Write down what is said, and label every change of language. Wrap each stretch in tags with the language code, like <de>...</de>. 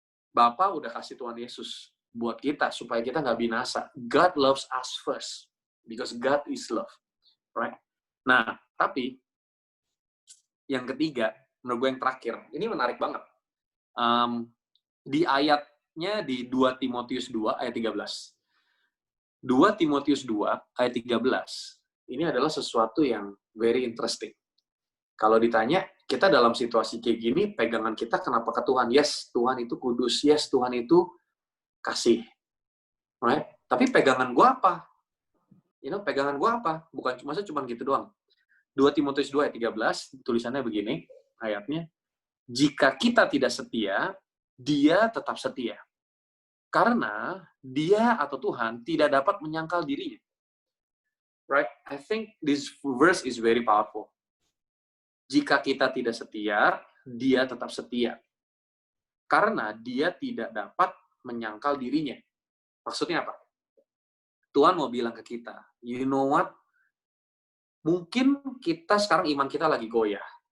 <id>Bapa udah kasih Tuhan Yesus buat kita supaya kita nggak binasa.</id> <en>God loves us first because God is love, right?</en> <id>Nah, tapi yang ketiga, menurut gue yang terakhir, ini menarik banget. Di ayatnya di 2 Timotius 2 ayat 13. 2 Timotius 2 ayat 13. Ini adalah sesuatu yang</id> <en>very interesting.</en> <id>Kalau ditanya, kita dalam situasi kayak gini, pegangan kita kenapa ke Tuhan? Yes, Tuhan itu kudus. Yes, Tuhan itu kasih. Right? Tapi pegangan gue apa? Pegangan gue apa? Bukan cuma gitu doang. 2 Timotius 2 ayat 13, tulisannya begini, ayatnya. Jika kita tidak setia, dia tetap setia. Karena dia atau Tuhan tidak dapat menyangkal dirinya. Right?</id> <en>I think this verse is very powerful.</en> <id>Jika kita tidak setia, dia tetap setia. Karena dia tidak dapat menyangkal dirinya. Maksudnya apa? Tuhan mau bilang ke kita,</id> <en>you know what?</en> <id>Mungkin kita sekarang iman kita lagi goyah.</id>